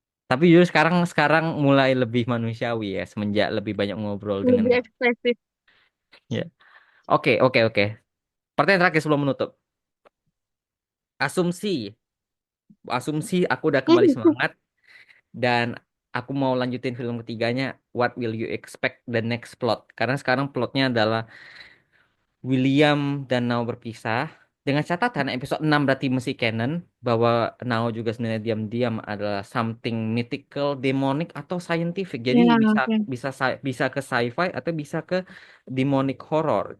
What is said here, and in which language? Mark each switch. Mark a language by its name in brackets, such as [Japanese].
[Indonesian] Tapi justru sekarang sekarang mulai lebih manusiawi ya semenjak lebih banyak ngobrol dengan Lebih kamu. ekspresif. Ya. Oke. Pertanyaan terakhir sebelum menutup. Asumsi, asumsi aku udah kembali semangat dan aku mau lanjutin film ketiganya. [English] What will you expect the next plot? [Indonesian] Karena sekarang plotnya adalah William dan Nao berpisah. Dengan catatan episode 6 berarti mesti canon bahwa Nao juga sebenarnya diam-diam adalah [English] something mythical, demonic atau scientific. [Indonesian] Jadi Ya, bisa oke. bisa bisa ke sci-fi atau bisa ke demonic horror.